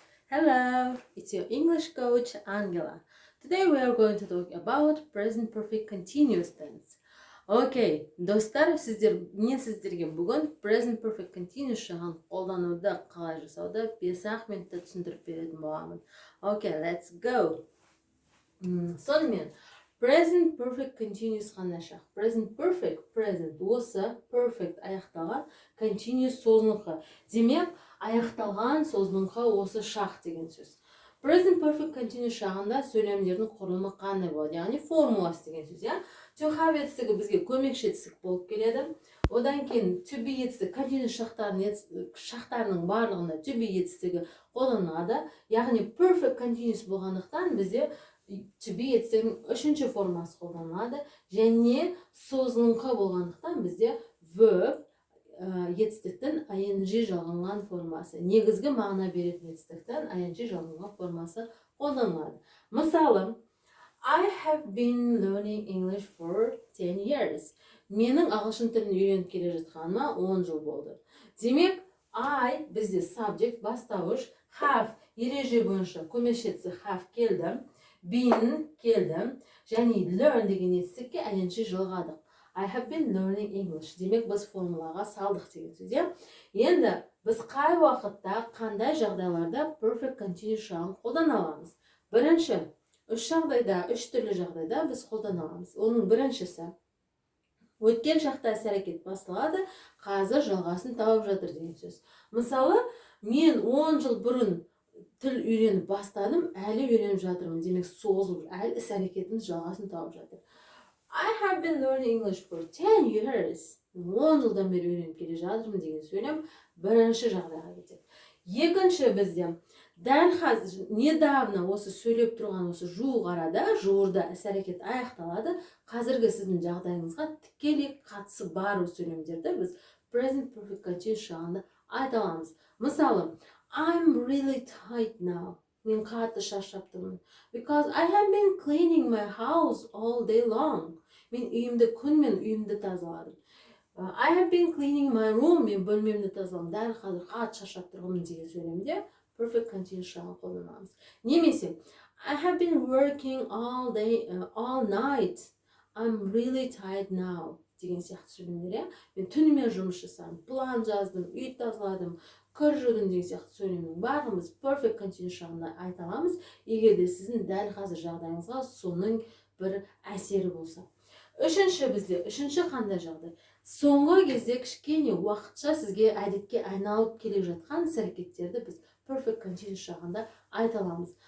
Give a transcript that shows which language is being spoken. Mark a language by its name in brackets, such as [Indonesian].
[English] Hello, it's your English coach Angela. Today we are going to talk about present perfect continuous tense. [Kazakh] Окей, достар, мен сіздерге бүгін present perfect continuous жағын қолдануды қалай жасауды 5-ақ минутта түсіндіріп беретін боламын. [English] Окей, let's go. [Kazakh] Сонымен, present perfect continuous қандай шақ? Present perfect, present осы perfect аяқталған, continuous созылыңқы. Демек, аяқталған созылыңқы осы шақ деген сөз. Present perfect continuous шағында сөйлемдердің құрылымы қандай болады? Яғни формуласы деген сөз, я? To have етістігі бізге көмекші етістік болып келеді. Одан кейін to be етістігі continuous шақтарының барлығында to be етістігі қолданылады. Яғни perfect continuous болғандықтан бізде to be етістігінің үшінші формасы қолданылады. Және созылыңқы болғандықтан бізде verb етістіктің ing жалғанған формасы. Негізгі мағына беретін етістіктің ing жалғанған формасы қолданылады. Мысалы, [English] I have been learning English for 10 years. [Kazakh] Менің ағылшын тілін үйреніп келе жатқаныма 10 жыл болды. Демек, I бізде subject бастауыш, have ереже бойынша көмекшісі have келді, been келді, және learn деген етістікке ing жалғадық. [English] I have been learning English. [Kazakh] Демек, біз формулаға салдық деген сөз. Енді біз қай уақытта, қандай жағдайларда perfect continuous жағын қолдана аламыз? Бірінші, үш түрлі жағдайда біз қолдана аламыз. Оның біріншісі, өткен шақта іс-әрекет басталады, қазір жалғасын тауып жатыр деген сөз. Мысалы, мен 10 жыл бұрын тіл үйреніп бастадым, әлі үйреніп жатырмын. Демек, созылып, әлі іс-әрекетіміз жалғасын тауып жатыр. I have been learning English for 10 years. 10 жылдан бері үйреніп келе жатырмын деген сөйлем бірінші жағдайға кетеді. Екінші бізде дәл қазір [Russian] недавно [Kazakh] осы сөйлеп тұрған осы жуық арада, жуырда іс-әрекет аяқталады. Қазіргі сіздің жағдайыңызға тікелей қатысы бар сөйлемдерді біз present perfect continuous жағында айта аламыз. Мысалы, [English] I'm really tired now. [Kazakh] Мен қатты шаршап тұрмын. [English] Because I have been cleaning my house all day long. [Kazakh] Мен үйімді күнмен үйімді тазаладым. [English] I have been cleaning my room. [Kazakh] Мен бөлмемді тазаладым. Дәл қазір қатты шаршап тұрмын деген сөйлемде perfect continuous жағын қолданамыз. Немесе [English] I have been working all day, all night. I'm really tired now. [Kazakh] Деген сияқты сөйлемдер. Мен түнімен жұмыс жасадым, план жаздым, үй тазаладым, кір жудым деген сияқты сөйлемнің барлығымыз perfect continuous жағында айта аламыз, егер де сіздің дәл қазір жағдайыңызға соның бір әсері болса. Үшінші қандай жағдай? Соңғы кезде кішкене уақытша сізге әдетке айналып келе жатқан іс-әрекеттерді біз perfect continuous жағында айта аламыз.